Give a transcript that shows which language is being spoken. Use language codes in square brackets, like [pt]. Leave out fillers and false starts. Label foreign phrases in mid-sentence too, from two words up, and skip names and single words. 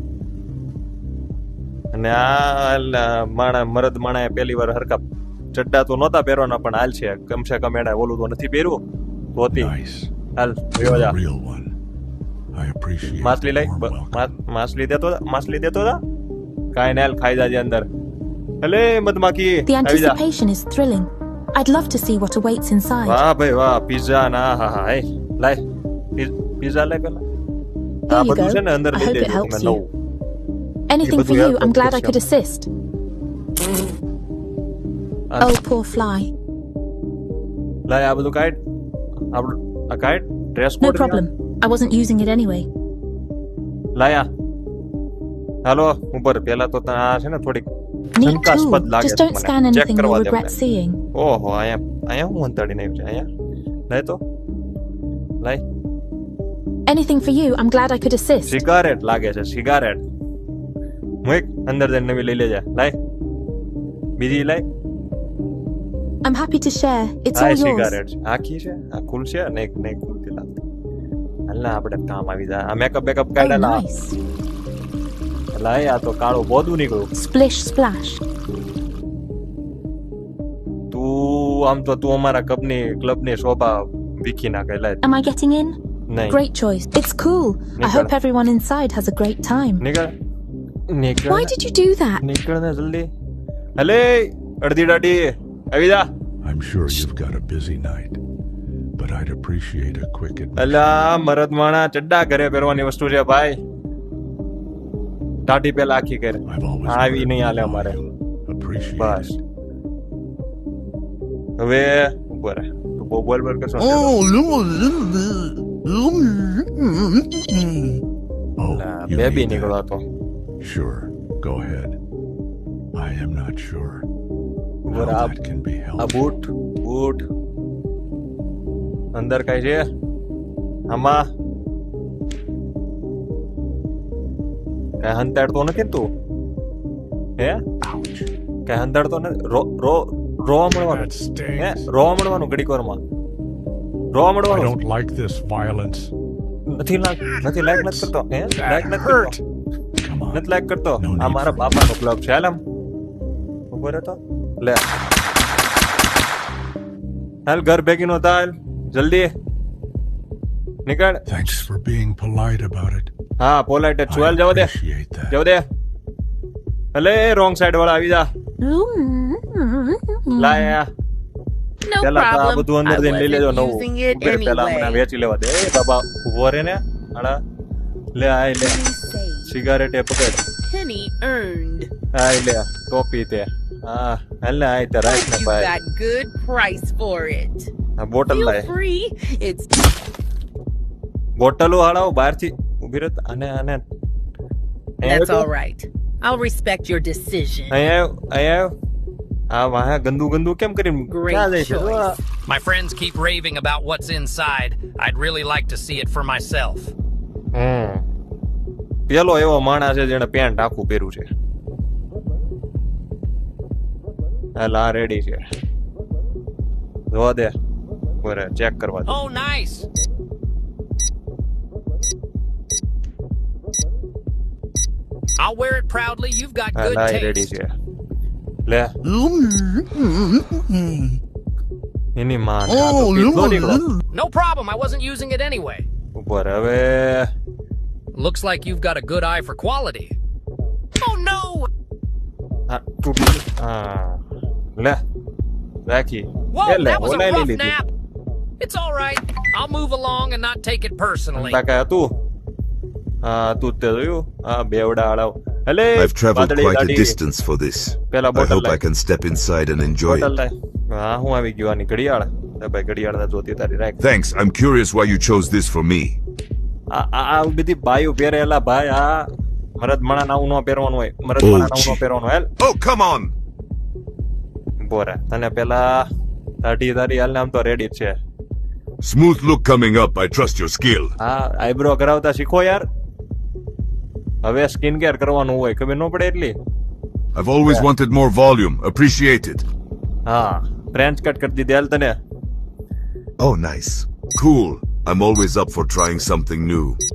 [gu] અને આ મરદ માણા પહેલી વાર હરકા ચડ્ડા તો નહોતા પહેરવાના, પણ હાલ છે કમસે કમ એને ઓલું તો નથી પહેર્યું ધોતી. હાલ જા. માછલી લઈ, માછલી દેતો હતા કાંઈ ને હાલ ખાઈ જાજે અંદર. અલે મધમાખી [en] The anticipation is thrilling. I'd love to see what awaits inside. [gu] વાહ ભાઈ વાહ, પિઝા ના હા હા હે લાય પિઝા લે પેલા. આ બધું છે ને અંદર દઈ દેજો તમે નવું. [en] Anything for you. I'm glad I could assist. Oh, poor fly. [gu] લાય આ બધું કાઢ. આપણું આ કાઢ ડ્રેસ [en] No [gu] કોડ. [en] problem. I wasn't using it anyway. [gu] લાયા હાલો ઉપર. પેલા તો આ છે ને થોડીક [en] Neat [gu] શંકાસ્પદ [en] tool. [gu] લાગે [en] Just [gu] છે [en] don't [gu] મને. [en] scan [gu] ચેક [en] anything [gu] કરવા [en] you'll [gu] દે [en] regret [gu] મને. [en] seeing. [gu] ઓહો અહીંયા હું અંતાડીને આવ્યું છે અહીંયા. લાય તો લાય. [en] Anything for you. I'm glad I could assist. [gu] સિગારેટ લાગે છે, સિગારેટ. મુક અંદર જઈને નવી લઈ લેજે. લાય બીજી લાય. [en] I'm happy to share. It's [gu] આ [en] all yours. [gu] સિગારેટ આખી છે, આ ખુલશે ને નહીં ખુલતી લાગતી. હાલના આપણે કામ આવી જાય. આ મેકઅપ બેકઅપ [en] Oh, [gu] કાઢેલા. [en] nice. [gu] લાય આ તો કાળું બોધું નીકળ્યું. [en] Splish splash. [gu] તું આમ તો તું અમારા ક્લબની શોભા વીખી નાખે. લાય [en] Am I getting in? [gu] નહીં. [en] Great choice. It's cool. I Nicola. hope everyone inside has a great time. [gu] નીકળ [en] Why did you do that? [gu] નીકળ ને જલ્દી. હલે અડધી દાઢી આવી જા. [en] I'm sure you've got a busy night, but I'd appreciate a quick admission. [gu] અલા મરદ માણા ચડ્ડા ઘરે પહેરવાની વસ્તુ છે ભાઈ. દાઢી પેલા આખી કર. [en] I've always [gu] આવી [en] wanted [gu] નહીં [en] to [gu] હાલે [en] know [gu] અમારે. [en] you'll appreciate [gu] બસ [en] it. [gu] હવે ઉપર તું બહુ બોલ કરશો. [en] Oh, you [gu] બેબી [en] need [gu] નીકળો [en] that? [gu] તો. [en] Sure, go ahead. I am not sure how [gu] ઉપર [en] that can be [gu] આ [en] helped. [gu] બૂટ અંદર કઈ છે આમાં? કઈ હંતાડતો નથી ને તું? હે કઈ હંતાડતો નથી? રોવા મળવાનું. [en] That [gu] હે [en] stings. [gu] રોવા મળવાનું ઘડીક વારમાં. રોવા [en] I [gu] મળવાનું. [en] don't like this violence. [gu] નથી લાઈક નથી કરતો. હે લાઈક [en] That [gu] નથી [en] hurt. [gu] કરતો. [en] Come on. [gu] નથી લાઈક કરતો. [en] No [gu] આ [en] need [gu] મારા [en] for [gu] બાપાનો ક્લબ છે. હાલ આમ ઉભો રહેતો. લે હાલ ઘર ભેગી નો થાય. જલ્દી નીકળ. [en] Thanks for being polite about it. [gu] હા પોલાઇટ જ છું. [en] I [gu] હાલ જવા દે [en] appreciate that. [gu] જવા દે. હલે [en] wrong side [gu] વાળા આવી જા. લાયા [en] No [gu] પેલા તો આ [en] problem. [gu] બધું અંદર [en] I [gu] જઈને લઈ લેજો [en] wasn't [gu] નવું. [en] using it [gu] ઉભે પેલા મને [en] anyway. [gu] વેચી લેવા દે. એ બાબા ઉભો રે ને. હાડા લે આય લે સિગારેટ એ પકડ. [en] Penny earned. [gu] આય લે ટોપી તે. હા હાલ ને આય તે રાખ ને [en] You [gu] ભાઈ. [en] got good price for it. [gu] આ બોટલ [en] Feel [gu] લાય. [en] free. It's [gu] બોટલો હાડાઓ બહારથી ઉભી રહે. અને [en] that's all right. I'll respect your decision. [gu] અહીંયા આ વાહ ગંદુ કેમ કરી [en] Great [gu] ક્યાં જાય છે? [en] choice. My friends keep raving about what's inside. I'd really like to see it for myself. [gu] પેલો એવો માણસ છે જેને પેન્ટ આખું પહેર્યું છે. હાલ આ રેડી છે. જોવા દે બરે ચેક કરવા દે. [en] Oh, nice. I'll wear it proudly. You've got good [gu] હાલ આ રેડી [en] taste. [gu] છે. લે એની માં ને આ તો પીધો નીકળો. [en] No problem. I wasn't using it anyway. [gu] ઉપર હવે [en] Looks like you've got a good eye for quality. Oh no! [gu] હા તૂટી. હા લે રાખી. [en] Whoa, [gu] એ લે [en] that was a [gu] ઓલાઈ [en] rough [gu] લીધી. [en] nap. It's all right. I'll move along and not take it personally. [gu] કાકા હતું. હા તું તે જોયું? હા બેવડા હાડાઓ. હલે [en] I've traveled [gu] વાદળી [en] quite a [gu] ગાડી. [en] distance for this. [gu] પેલા [en] I [gu] બોટલ [en] hope I [gu] લાય. [en] can step inside and enjoy [gu] બોટલ [en] it. [gu] લાય. હા હું આવી ગયો. આની ઘડિયાળ. લે ભાઈ ઘડિયાળ ના જોતી તારી રાખ. [en] Thanks. I'm curious why you chose this for me. [gu] આ બધી બાયું પહેરેલા ભાઈ. આ મરદ માણા નાવું ન પહેરવાનું હોય. મરદ માણા નાવું ન પહેરવાનું. હેલ [en] Oh, come on! [gu] બોરા તને પેલા દાઢી તારી હાલ ને આમ તો રેડી જ છે. [en] Smooth look coming up. I trust your skill. [gu] હા આઈબ્રો કરાવતા શીખો યાર હવે [en] skin care [gu] કરવાનું હોય ખબર ન પડે એટલી [en] I've always wanted more volume. Appreciate it. [gu] હા [en] French cut [gu] કરી દીધી હાલ તને [en] Oh, nice. Cool. I'm always up for trying something new.